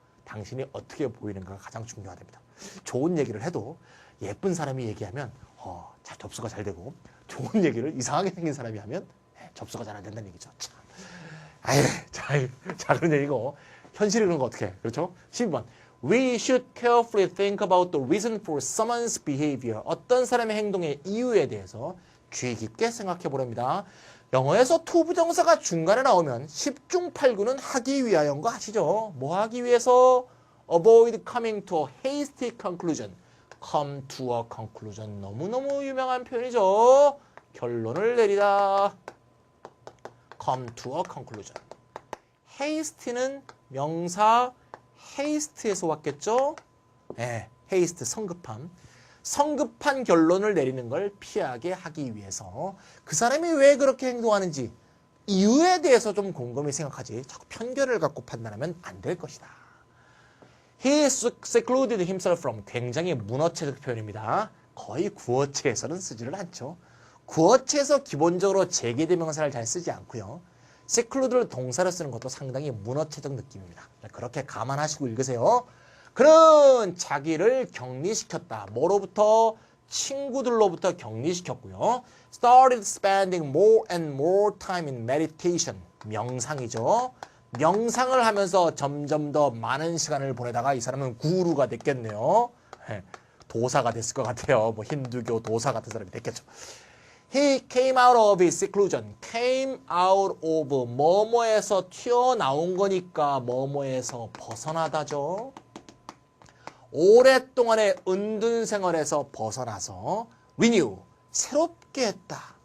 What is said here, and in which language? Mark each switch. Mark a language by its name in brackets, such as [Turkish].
[Korean] 당신이 어떻게 보이는가가 가장 중요하답니다. 좋은 얘기를 해도 예쁜 사람이 얘기하면 접수가 잘 되고, 좋은 얘기를 이상하게 생긴 사람이 하면 접수가 잘 안 된다는 얘기죠. 참. 자, 그런 얘기고. 현실이 그런 거 어떻게 해? 그렇죠? 12번. [English] We should carefully think about the reason for someone's behavior. [Korean] 어떤 사람의 행동의 이유에 대해서 주의 깊게 생각해 보랍니다. 영어에서 to 부정사가 중간에 나오면 10중 8구는 하기 위하여인 거 아시죠? 뭐 하기 위해서? [English] Avoid coming to a hasty conclusion. Come to a conclusion. [Korean] 너무너무 유명한 표현이죠. 결론을 내리다. [English] Come to a conclusion. [Korean] haste는 명사 haste에서 왔겠죠? 네, haste 성급함. 성급한 결론을 내리는 걸 피하게 하기 위해서 그 사람이 왜 그렇게 행동하는지 이유에 대해서 좀 곰곰이 생각하지 자꾸 편견을 갖고 판단하면 안 될 것이다. [English] He secluded himself from. [Korean] 굉장히 문어체적 표현입니다. 거의 구어체에서는 쓰지를 않죠. 구어체에서 기본적으로 제개대명사를 잘 쓰지 않고요. seclude를 동사로 쓰는 것도 상당히 문어체적 느낌입니다. 그렇게 감안하시고 읽으세요. 그는 자기를 격리시켰다. 뭐로부터? 친구들로부터 격리시켰고요. [English] Started spending more and more time in meditation. [Korean] 명상이죠. 명상을 하면서 점점 더 많은 시간을 보내다가 이 사람은 구루가 됐겠네요. 도사가 됐을 것 같아요. 뭐 힌두교 도사 같은 사람이 됐겠죠. [English] He came out of his seclusion. Came out of [Korean] 뭐뭐에서 튀어나온 거니까 뭐뭐에서 벗어나다죠. 오랫동안의 은둔 생활에서 벗어나서 renew, 새롭게 했다.